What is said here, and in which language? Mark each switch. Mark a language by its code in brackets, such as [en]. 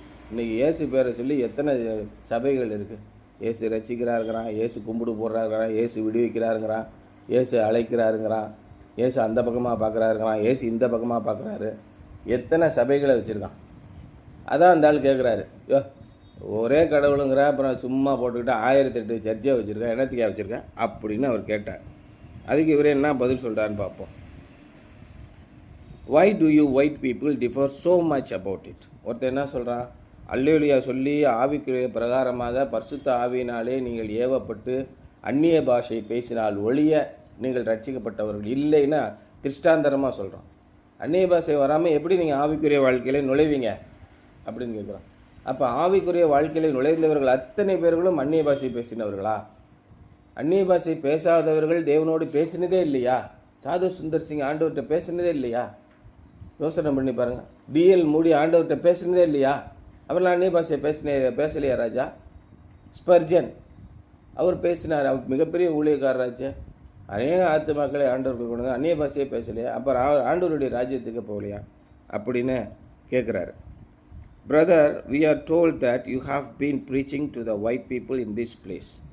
[ta] இன்றைக்கி இயேசு பேரை சொல்லி எத்தனை சபைகள் இருக்குது. இயேசு ரசிக்கிறாருங்கிறான், இயேசு கும்பிடு போடுறாருங்கிறான், இயேசு விடுவிக்கிறாருங்கிறான், இயேசு அழைக்கிறாருங்கிறான், இயேசு அந்த பக்கமாக பார்க்குறாருங்கிறான், இயேசு இந்த பக்கமாக பார்க்குறாரு. எத்தனை சபைகளை வச்சுருக்கான். அதான் அந்த ஆள் கேட்குறாரு, ஒரே கடவுளுங்கிற, அப்புறம் சும்மா போட்டுக்கிட்டு 1008 சர்ச்சையாக வச்சுருக்கேன், என்னத்துக்காக வச்சுருக்கேன் அப்படின்னு அவர் கேட்டார். அதுக்கு இவரே என்ன பதில் சொல்கிறான்னு பார்ப்போம். [en] Why do you white people differ so much about it? [ta] ஒருத்தர் என்ன சொல்கிறான், அல்லேலூயா சொல்லி ஆவிக்குரிய பிரகாரமாக பரிசுத்த ஆவியினாலே நீங்கள் ஏவப்பட்டு அந்நிய பாஷை பேசினால் ஒழிய நீங்கள் ரட்சிக்கப்பட்டவர்கள் இல்லைன்னா திருஷ்டாந்தரமாக சொல்கிறான். அந்நிய பாஷை வராமல் எப்படி நீங்கள் ஆவிக்குரிய வாழ்க்கையில் நுழைவீங்க அப்படின்னு கேட்குறான். அப்போ ஆவிக்குரிய வாழ்க்கையில் நுழைந்தவர்கள் அத்தனை பேர்களும் அந்நிய பாஷை பேசினவர்களா? அந்நிய பாஷை பேசாதவர்கள் தேவனோடு பேசினதே இல்லையா? சாது சுந்தர் சிங் ஆண்டவர்கிட்ட பேசினதே இல்லையா? யோசனை பண்ணி பாருங்கள். டிஎல் மூடி ஆண்டவர்கிட்ட பேசினதே இல்லையா? அவர்லாம் அந்நிய பாஷை பேசலையா ராஜா? ஸ்பர்ஜன் அவர் பேசினார், அவர் மிகப்பெரிய ஊழியக்காரராச்சு, அநேக ஆத்துமாக்களை ஆண்டவருக்கு கொண்டு வந்து அந்நிய பாஷையே பேசலையா? அப்புறம் ஆண்டவருடைய ராஜ்யத்துக்கு போகலையா அப்படின்னு கேட்குறாரு. [en] Brother, we are told that you have been preaching to the white people in this place.